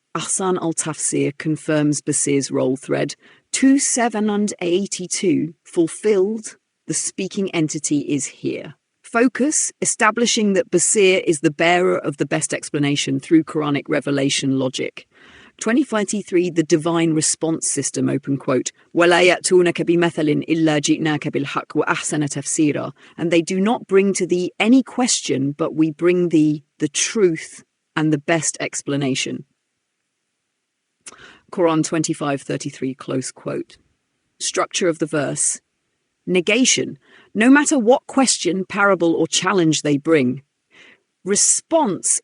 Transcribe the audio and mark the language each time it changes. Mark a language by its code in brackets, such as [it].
[en] Ahsan al-Tafsir confirms Basir's role thread. 2782 fulfilled. The speaking entity is here. Focus, establishing that Basir is the bearer of the best explanation through Quranic revelation logic. [ar] 2023, [en] the divine response system, open quote, [ar] وَلَا يَأْتُونَكَ بِمَثَلٍ إِلَّا جِئْنَاكَ بِالْحَقِّ وَأَحْسَنَ تَفْسِيرًا. [en] And they do not bring to thee any question, but we bring thee the truth and the best explanation. Quran 25:33, close quote. Structure of the verse. Negation. No matter what question, parable, or challenge they bring. Response.